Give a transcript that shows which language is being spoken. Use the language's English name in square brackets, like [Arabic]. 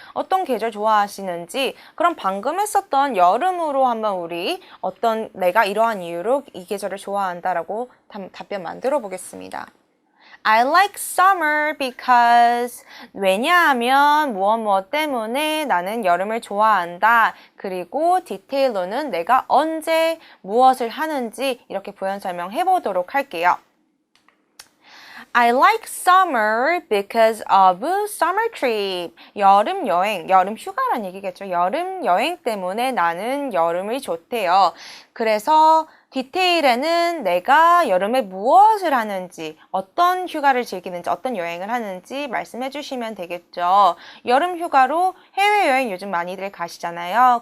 [Korean] 어떤 계절 좋아하시는지, 그럼 방금 했었던 여름으로 한번 우리 내가 이러한 이유로 이 계절을 좋아한다라고 답변 만들어 보겠습니다. [English] I like summer because [Korean] 왜냐하면 무엇 때문에 나는 여름을 좋아한다. 그리고 디테일로는 내가 언제 무엇을 하는지 이렇게 부연 설명해 보도록 할게요. [English] I like summer because of summer trip. [Korean] 여름 여행, 여름 휴가란 얘기겠죠. 여름 여행 때문에 나는 여름이 좋대요. 그래서 디테일에는 내가 여름에 무엇을 하는지, 어떤 휴가를 즐기는지, 어떤 여행을 하는지 말씀해 주시면 되겠죠. 여름 휴가로 해외여행 요즘 많이들 가시잖아요.